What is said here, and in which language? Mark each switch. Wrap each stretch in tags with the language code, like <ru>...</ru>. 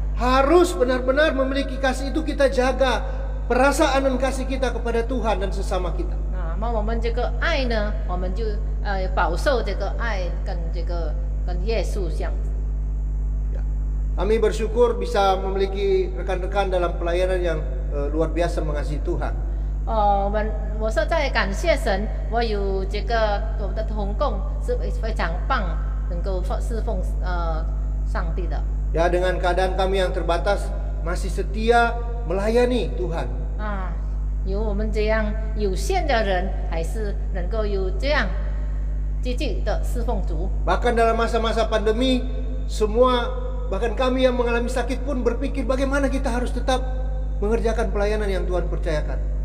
<id>Harus benar-benar memiliki kasih itu, kita jaga perasaan dan kasih kita kepada Tuhan dan sesama kita.</id> <zh>那么我们这个爱呢，我们就保守这个爱跟耶稣相。</zh> <id>Kami bersyukur bisa memiliki rekan-rekan dalam pelayanan yang luar biasa mengasihi Tuhan.</id> <zh>我实在感谢神，我有这个我们的同工是非常棒，能够侍奉上帝的。</zh> <id>Ya, dengan keadaan kami yang terbatas masih setia melayani Tuhan.</id> <zh>有我们这样有限的人，还是能够有这样积极的侍奉主。</zh> <id>Bahkan dalam masa-masa pandemi, semua bahkan kami yang mengalami sakit pun berpikir bagaimana kita harus tetap mengerjakan pelayanan yang Tuhan percayakan.</id>